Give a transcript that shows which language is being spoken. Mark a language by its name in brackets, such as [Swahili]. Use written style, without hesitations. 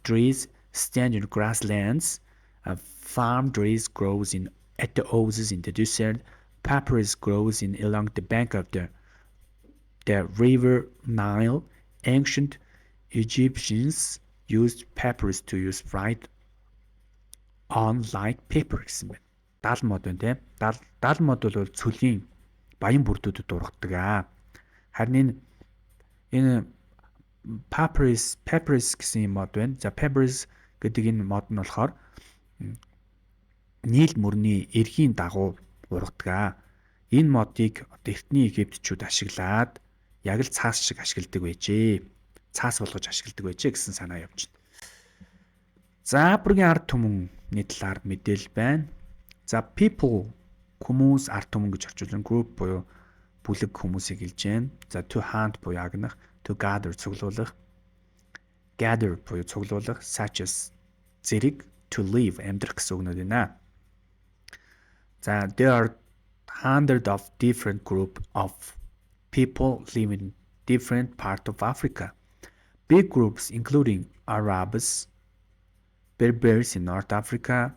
[English] Trees stand in grasslands. Farm trees grows at the oases in the desert. Papyrus grows along the bank of the river Nile. Ancient Egyptians used papyrus to write on like paper [Mongolian] гэсэн байна. Дал мод байна тийм. Дал мод бол цөлийн баян бүрдүүдэд ургадаг. Харин энэ papyrus гэсэн юм мод байна. За papyrus гэдэг энэ мод нь болохоор нийл мөрний эрхийн дагуу ургадаг. Энэ модыг эртний Египтчүүд ашиглаад яг л цаас шиг ашигладаг байжээ. Цаас болгож ашигладаг байжээ гэсэн санаа явж байна. За Африкийн ард түмний талаар мэдээлэл байна. За people хүмүүс ард түмэн гэж орчуулсан group буюу бүлэг хүмүүсийг хэлж байна. За to hunt буюу агнах, to gather цуглуулах, gather буюу цуглуулах, such as зэрэг, to live амьдрах гэсэн үгнүүд байна. [English] За there are hundreds of different group of people live in different parts of Africa. Big groups including Arabs, Berbers in North Africa,